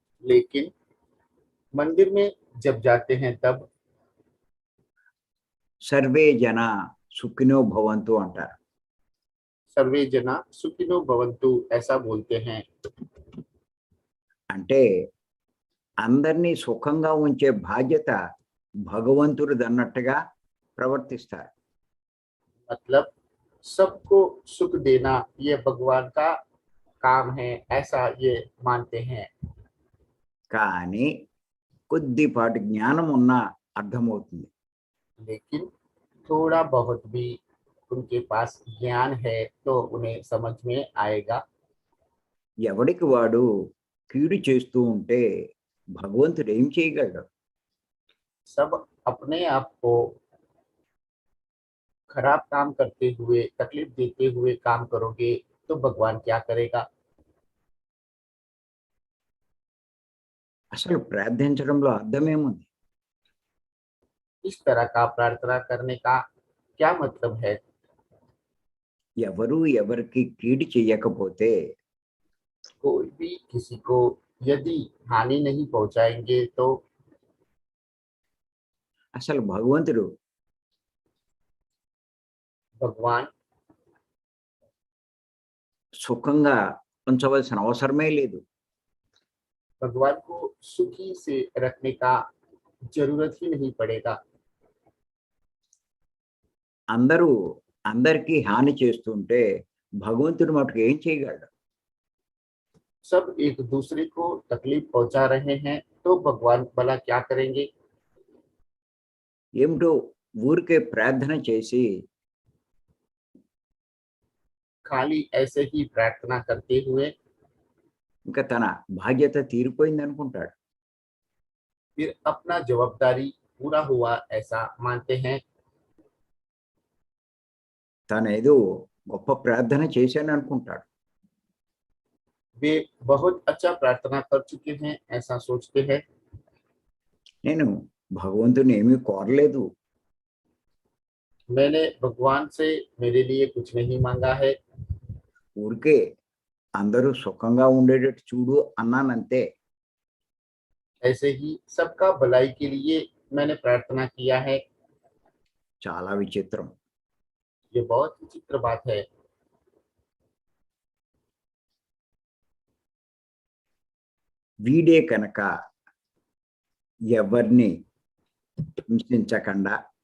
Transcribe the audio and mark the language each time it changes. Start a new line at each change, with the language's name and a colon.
Hindi: लेकिन मंदिर में जब जाते हैं तब
Sanskrit: సర్వే జన సుఖినో భవంతు
Telugu: అంటారు.
Sanskrit: सर्वे जना सुखिनो भवन्तु
Hindi: ऐसा बोलते हैं।
Telugu: అంటే అందరినీ సుఖంగా ఉంచే బాధ్యత భగవంతుడిది అన్నట్టుగా ప్రవర్తిస్తారు.
Hindi: मतलब सबको सुख देना ये भगवान का काम है, ऐसा ये मानते हैं।
Telugu: కానీ కొద్దిపాటి జ్ఞానం ఉన్నా అర్థమవుతుంది.
Hindi: लेकिन थोड़ा बहुत भी उनके पास ज्ञान है तो उन्हें समझ में आएगा।
Telugu: ఎవడికి వాడు కీడు చేస్తూ ఉంటే భగవంతుడు ఏం చేయగలడు?
Hindi: सब अपने आप को खराब काम करते हुए, तकलीफ देते हुए काम करोगे तो भगवान क्या करेगा?
Telugu: అసలు ప్రార్థించడంలో అర్థమేముంది?
Hindi: इस तरह का प्रार्थना करने का क्या मतलब है?
Telugu: ఎవరు ఎవరికి కీడు చెయ్యకపోతే
Hindi: कोई भी किसी को यदि हानि नहीं पहुंचाएंगे तो
Telugu: అసలు భగవంతుడు
Hindi: भगवान
Telugu: సుఖంగా ఉంచవలసిన అవసరమే లేదు.
Hindi: भगवान को सुखी से रखने का जरूरत ही नहीं पड़ेगा।
Telugu: అందరూ అందరికీ హాని చేస్తుంటే భగవంతుడు మటుకు ఏం చేయగలడు?
Hindi: सब एक दूसरे को तकलीफ पहुंचा रहे हैं तो भगवान भला क्या करेंगे?
Telugu: ఏమిటో ఊరికే ప్రార్థన చేసి
Hindi: खाली ऐसे ही प्रार्थना करते हुए
Telugu: ఇంకా తన బాధ్యత తీరిపోయింది అనుకుంటాడు.
Hindi: फिर अपना जवाबदारी पूरा हुआ ऐसा मानते हैं।
Telugu: తను ఏదో గొప్ప ప్రార్థన చేశాను అనుకుంటాడు.
Hindi: वे बहुत अच्छा प्रार्थना कर चुके हैं ऐसा सोचते हैं।
Telugu: నేను భగవంతుని ఏమీ కోరలేదు.
Hindi: मैंने भगवान से मेरे लिए कुछ नहीं मांगा है।
Telugu: ఊరికే అందరూ సుఖంగా ఉండేటట్టు చూడు అన్నానంతే.
Hindi: ऐसे ही सबका भलाई के लिए मैंने प्रार्थना किया है।
Telugu: చాలా విచిత్రం.
Hindi: ये बहुत विचित्र बात है।
Telugu: వీడే కనుక ఎవరిని హింసించకుండా